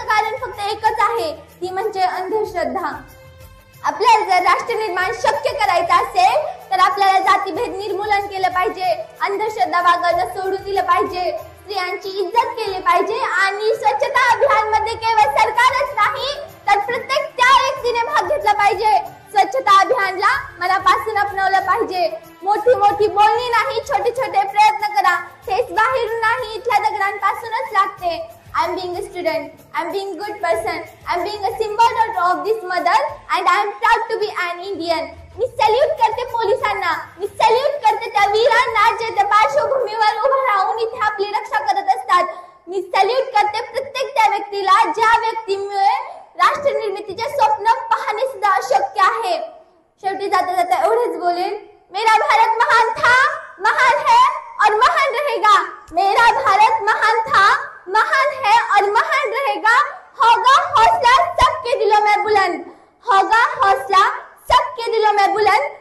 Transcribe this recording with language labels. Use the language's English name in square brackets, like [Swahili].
[Marathi] ती म्हणजे अंधश्रद्धा. आपल्याला जर राष्ट्र निर्माण शक्य करायचं असेल तर आपल्याला जातीभेद निर्मूलन केलं पाहिजे, अंधश्रद्धा वागणं सोडून दिलं पाहिजे, स्त्रियांची इज्जत केली पाहिजे आणि स्वच्छता अभियान मध्ये केवळ सरकारच नाही तर प्रत्येक त्या व्यक्तीने भाग घेतला पाहिजे. स्वच्छता अभियानला मनापासून अपनावलं पाहिजे. मोठी मोठी बोलणी नाही, छोटे छोटे प्रयत्न करा. तेच बाहेरून नाही, इथल्या दगडांपासूनच लागते. [English] I am being a student, I am being a good person, I am being a symbol of this mother and I am proud to be an Indian. [Marathi] मी salute करते पोलिसांना, मी सॅल्यूट करते त्या वीरांना जे त्या पार्श्वभूमीवर उभं राहून इथे आपली रक्षा करत असतात. मी सॅल्यूट करते प्रत्येक त्या व्यक्तीला ज्या व्यक्तीमुळे राष्ट्र निर्मितीचे स्वप्न पाहणे सुद्धा अशक्य आहे. शेवटी जाता जाता एवढेच बोलेन, [Hindi] मेरा भारत महान था, महान है और महान रहेगा. मेरा भारत महान था, महान है और महान रहेगा. होगा हौसला सबके दिलों में बुलंद, होगा हौसला सबके दिलों में बुलंद.